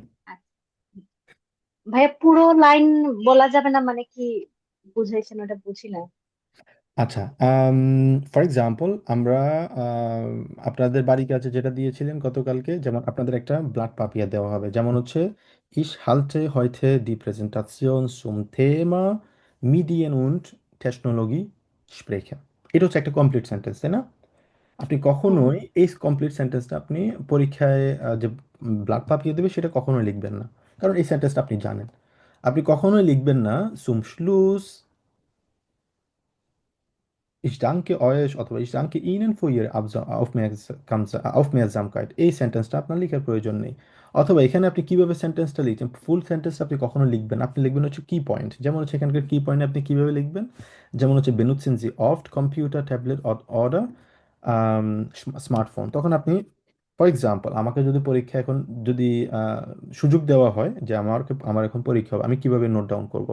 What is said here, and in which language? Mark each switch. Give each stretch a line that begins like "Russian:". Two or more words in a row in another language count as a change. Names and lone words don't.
Bangla: আচ্ছা। ভাইয়া, পুরো লাইন বলা যাবে না মানে কি বুঝাইছেন ওটা বুঝি না। আচ্ছা,
English: for example
Bangla: আমরা আম, আপনাদের বাড়ির কাছে যেটা দিয়েছিলেন গতকালকে, যেমন আপনাদের একটা
German: Blatt Papier
Bangla: দেওয়া হবে, যেমন হচ্ছে
German: Ich halte heute die Präsentation zum Thema Medien und Technologie sprechen।
Bangla: এটা হচ্ছে একটা
English: complete sentence,
Bangla: তাই না? আপনি হুম। কখনোই এই
English: complete sentence
Bangla: আপনি পরীক্ষায় যে
German: Blatt Papier
Bangla: দেবে সেটা কখনোই লিখবেন না, কারণ এই সেন্টেন্সটা আপনি জানেন। আপনি কখনোই লিখবেন না
German: zum Schluss Ich danke euch
Bangla: অথবা
German: ich danke Ihnen für Ihre Aufmerksamkeit।
Bangla: এই সেন্টেন্সটা আপনার লেখার প্রয়োজন নেই। অথবা এখানে আপনি কিভাবে সেন্টেন্সটা লিখছেন,
English: full sentence
Bangla: আপনি কখনো লিখবেন না। আপনি লিখবেন হচ্ছে
English: key point,
Bangla: যেমন হচ্ছে এখানকার কি পয়েন্ট আপনি কিভাবে লিখবেন, যেমন হচ্ছে
German: benutzen Sie oft Computer, Tablet oder Smartphone.
Bangla: তখন আপনি,
English: for example,
Bangla: আমাকে যদি পরীক্ষা এখন যদি সুযোগ দেওয়া হয় যে আমার এখন পরীক্ষা হবে, আমি কিভাবে
English: note down
Bangla: করব?